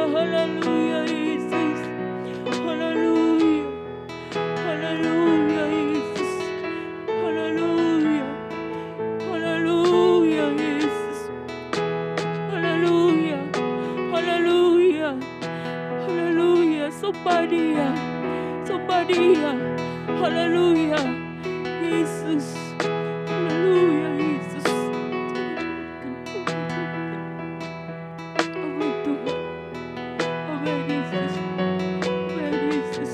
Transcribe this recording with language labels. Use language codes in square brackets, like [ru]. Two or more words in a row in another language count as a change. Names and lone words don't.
[id] Haleluya Yesus. Haleluya. Haleluya Yesus. Haleluya. Haleluya Yesus. Haleluya. Haleluya. Haleluya. Somebody. Haleluya. Yesus. Haleluya Yesus. Amin Tuhan. Amin Yesus. Amin Yesus.